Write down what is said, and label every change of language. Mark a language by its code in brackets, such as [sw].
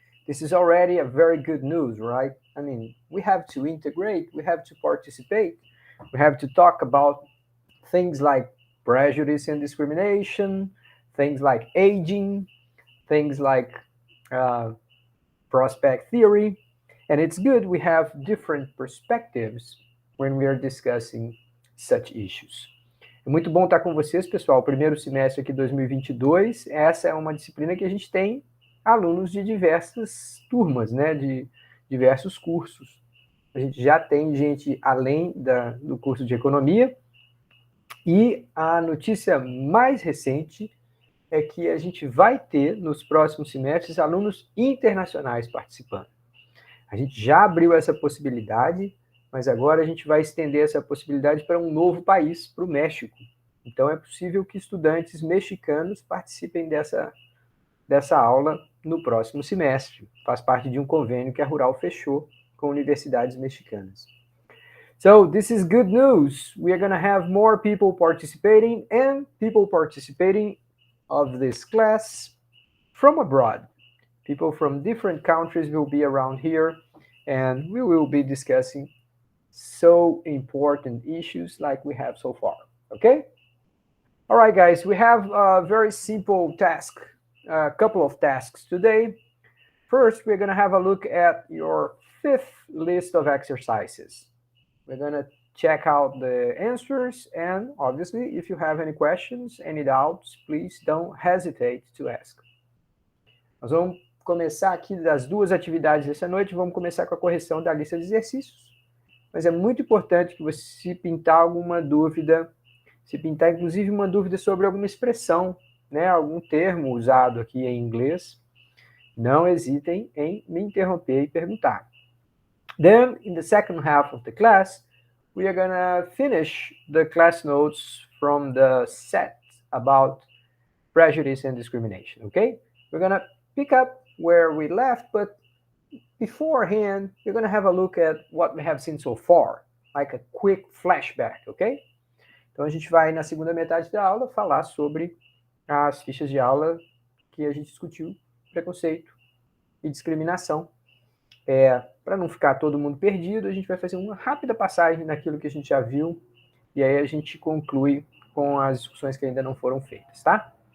[en] This is already a very good news, right? I mean, we have to integrate, we have to participate, we have to talk about things like prejudice and discrimination, things like aging, things like uh, prospect theory. And it's good we have different perspectives when we are discussing such issues. [pt] É muito bom estar com vocês, pessoal. Primeiro semestre aqui 2022. Essa é uma disciplina que a gente tem alunos de diversas turmas, né? De diversos cursos. A gente já tem gente além do curso de economia. E a notícia mais recente é que a gente vai ter, nos próximos semestres, alunos internacionais participando. A gente já abriu essa possibilidade, mas agora a gente vai estender essa possibilidade para um novo país, para o México. Então é possível que estudantes mexicanos participem dessa aula no próximo semestre. Faz parte de um convênio que a Rural fechou com universidades mexicanas. [en] So this is good news. We are going to have more people participating and people participating of this class from abroad. People from different countries will be around here and we will be discussing so important issues like we have so far. Okay? All right, guys, we have a very simple task, a couple of tasks today. First, we're going to have a look at your fifth list of exercises. We're going to check out the answers, and obviously, if you have any questions, any doubts, please don't hesitate to ask. [pt] Nós vamos começar aqui das duas atividades dessa noite, vamos começar com a correção da lista de exercícios. Mas é muito importante que você, se pintar alguma dúvida, se pintar inclusive uma dúvida sobre alguma expressão, né, algum termo usado aqui em inglês, não hesitem em me interromper e perguntar. [en] Then, in the second half of the class, we are gonna finish the class notes from the set about prejudice and discrimination, okay? We're gonna pick up where we left, but beforehand, we're gonna have a look at what we have seen so far, like a quick flashback, okay? [pt] Então a gente vai, na segunda metade da aula, falar sobre as fichas de aula que a gente discutiu, preconceito e discriminação. Para não ficar todo mundo perdido, a gente vai fazer uma rápida passagem naquilo que a gente já viu, e aí a gente conclui com as discussões que ainda não foram feitas, tá?